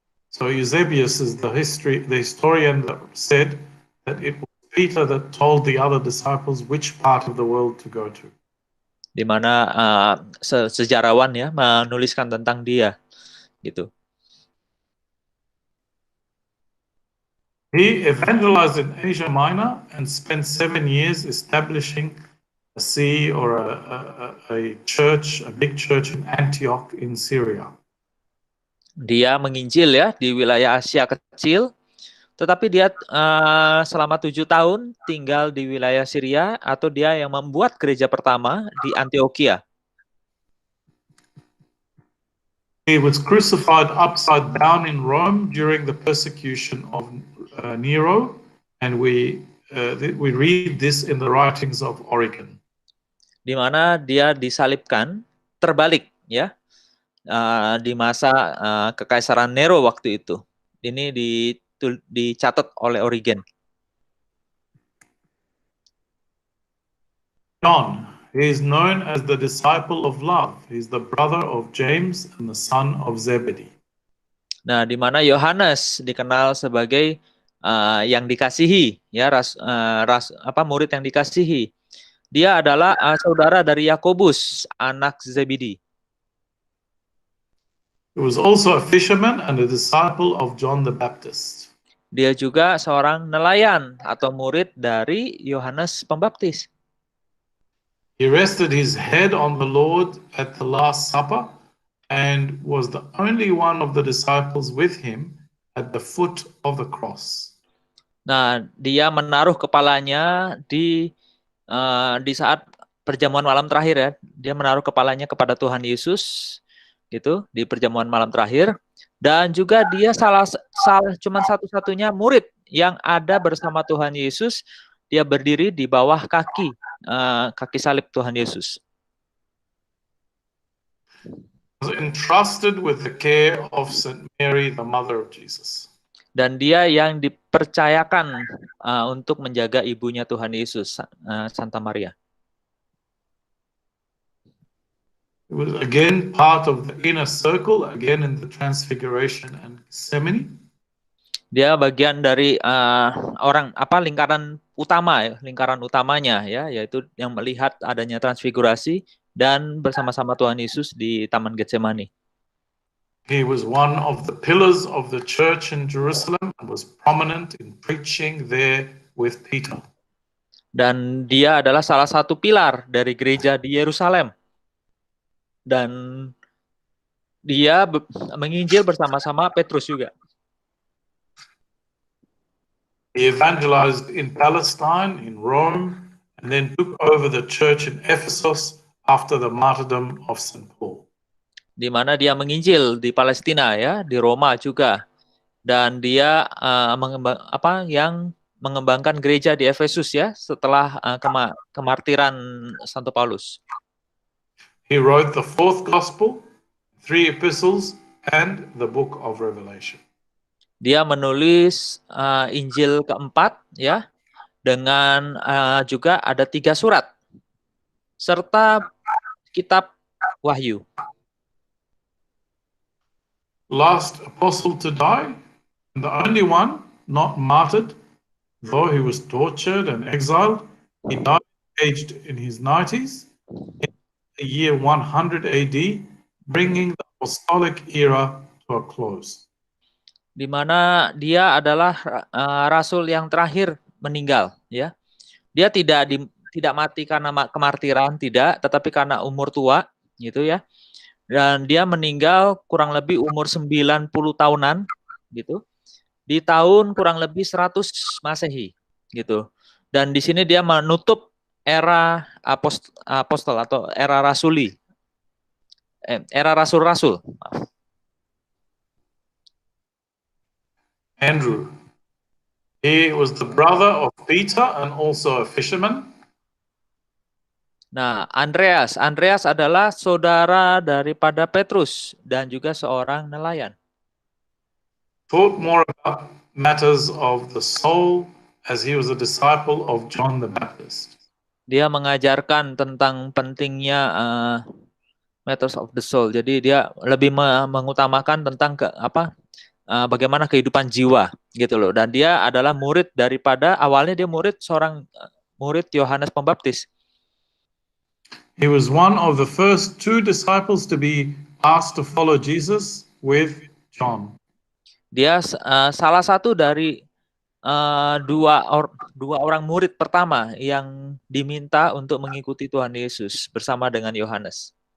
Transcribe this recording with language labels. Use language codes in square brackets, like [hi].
[en] So Eusebius is the historian that said that it was Peter that told the other disciples which part of the world to go to. [id] Di mana sejarawan ya menuliskan tentang dia gitu. [en] He evangelized in Asia Minor and spent 7 years establishing a see or a church, a big church in Antioch in Syria. [id] Dia menginjil ya di wilayah Asia kecil, tetapi dia selama 7 tahun tinggal di wilayah Syria, atau dia yang membuat gereja pertama di Antioquia. [en] He was crucified upside down in Rome during the persecution of Nero, and we read this in the writings of Origen. [id] Di mana dia disalibkan terbalik ya. Di masa kekaisaran Nero waktu itu. Ini dicatat oleh Origen. [en] John, he is known as the disciple of love. He is the brother of James and the son of Zebedee. [id] Nah, di mana Yohanes dikenal sebagai yang dikasihi, ya murid yang dikasihi. Dia adalah saudara dari Yakobus, anak Zebedi. [en] He was also a fisherman and a disciple of John the Baptist. [id] Dia juga seorang nelayan atau murid dari Yohanes Pembaptis. [en] He rested his head on the Lord at the Last Supper and was the only one of the disciples with him at the foot of the cross. [id] Nah, dia menaruh kepalanya di saat perjamuan malam terakhir ya. Dia menaruh kepalanya kepada Tuhan Yesus gitu di perjamuan malam terakhir, dan juga dia cuma satu-satunya murid yang ada bersama Tuhan Yesus. Dia berdiri di bawah kaki salib Tuhan Yesus. [en] Was entrusted with the care of Saint Mary, the mother of Jesus. [id] Dan dia yang dipercayakan untuk menjaga ibunya Tuhan Yesus, Santa Maria. [en] It was again part of the inner circle, again in the Transfiguration and Gethsemane. [id] Dia bagian dari lingkaran utamanya ya, yaitu yang melihat adanya transfigurasi dan bersama-sama Tuhan Yesus di Taman Getsemani. [en] He was one of the pillars of the church in Jerusalem and was prominent in preaching there with Peter. [id] Dan dia adalah salah satu pilar dari gereja di Yerusalem. Dan dia menginjil bersama-sama Petrus juga. [en] He evangelized in Palestine, in Rome, and then took over the church in Ephesus after the martyrdom of St. Paul. [id] Di mana dia menginjil di Palestina ya, di Roma juga. Dan dia yang mengembangkan gereja di Efesus ya setelah kemartiran Santo Paulus. [en] He wrote the 4th Gospel, 3 epistles, and the book of Revelation. [id] Dia menulis Injil keempat ya, dengan juga ada 3 surat serta kitab Wahyu. [en] Last apostle to die, and the only one not martyred, though he was tortured and exiled. He died aged in his 90s in the year 100 AD, bringing the apostolic era to a close. [id] Di mana dia adalah rasul yang terakhir meninggal ya. Dia tidak mati karena kemartiran, tidak, tetapi karena umur tua gitu ya. Dan dia meninggal kurang lebih umur 90 tahunan gitu. Di tahun kurang lebih 100 Masehi gitu. Dan di sini dia menutup era apostol atau era rasuli. Era rasul-rasul. [en] Andrew. He was the brother of Peter and also a fisherman. [id] Nah, Andreas adalah saudara daripada Petrus dan juga seorang nelayan. [en] Taught more about matters of the soul as he was a disciple of John the Baptist. [id] Dia mengajarkan tentang pentingnya [en] matters of the soul. [id] Jadi dia lebih mengutamakan tentang bagaimana kehidupan jiwa gitu loh. Dan dia adalah murid daripada awalnya dia seorang murid Yohanes Pembaptis. [en] He was one of the first 2 disciples to be asked to follow Jesus with John. [id] Dia salah satu dari dua orang murid pertama yang diminta untuk mengikuti Tuhan Yesus bersama dengan Yohanes.